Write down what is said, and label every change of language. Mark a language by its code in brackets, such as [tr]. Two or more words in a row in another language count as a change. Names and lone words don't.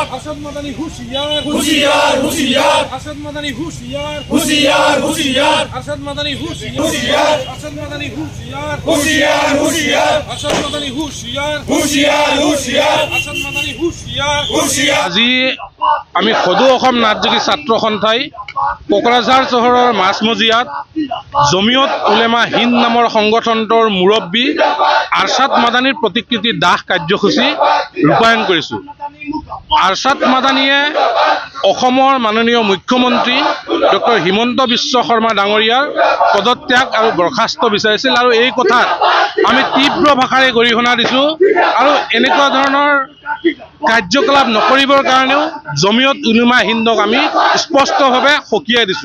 [hi] असद मदनी होशियार होशियार होशियार असद मदनी होशियार होशियार होशियार असद मदनी होशियार होशियार असद मदनी होशियार होशियार होशियार असद मदनी होशियार होशियार होशियार असद मदनी होशियार होशियार [as] আজি আমি সদৌ অসম নাটযোগী ছাত্ৰ সন্থাই কোকৰাঝাৰ চহৰৰ মাছমজিয়াত জমিয়ত উলেমা হিন্দ নামৰ সংগঠনটোৰ মুৰব্বী আৰছাদ মাদানীৰ প্ৰতিকৃতি দাহ কাৰ্যসূচী ৰূপায়ণ কৰিছোঁ। আৰছাদ মাদানীয়ে অসমৰ মাননীয় মুখ্যমন্ত্ৰী ডক্টৰ হিমন্ত বিশ্ব শৰ্মা ডাঙৰীয়াৰ পদত্যাগ আৰু বৰ্খাস্ত বিচাৰিছিল আৰু এই কথাত আমি তীব্ৰ ভাষাৰে গৰিহণা দিছোঁ আৰু এনেকুৱা ধৰণৰ কাৰ্যকলাপ নকৰিবৰ কাৰণেও জমিয়ত উলেমা হিন্দক আমি স্পষ্টভাৱে সকীয়াই দিছোঁ।